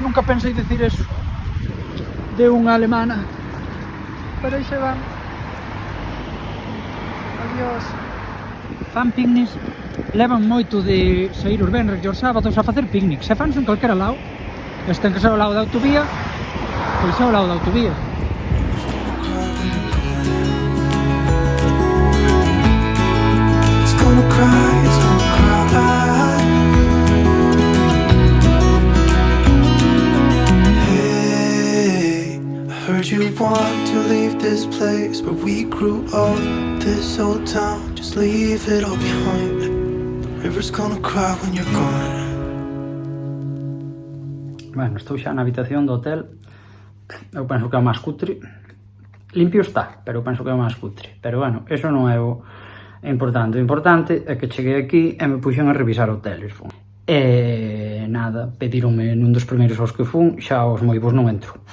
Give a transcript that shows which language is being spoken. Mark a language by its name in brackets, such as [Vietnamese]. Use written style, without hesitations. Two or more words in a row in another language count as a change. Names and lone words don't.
[Galician] Nunca pensei decir eso de unha alemana, pero aí se van. Adiós. Fan picnics. Levan moito de sair os venres e os sábados a facer picnics. Se fanse en calquera lado. Este ten que ser ao lado da autovía, pois é ao lado da autovía. [English] You want to leave this place where we grew up, this old town, just leave it all behind. The river's gonna cry when you're gone. [Galician] Bueno, estou xa na habitación do hotel. Eu penso que é o máis cutre. Limpio está, pero eu penso que é o máis cutre. Pero bueno, eso non é o importante. O importante é que cheguei aquí e me puxen a revisar hoteles. E nada, pedironme nun dos primeiros aos que fun, xa os moi bons non entro.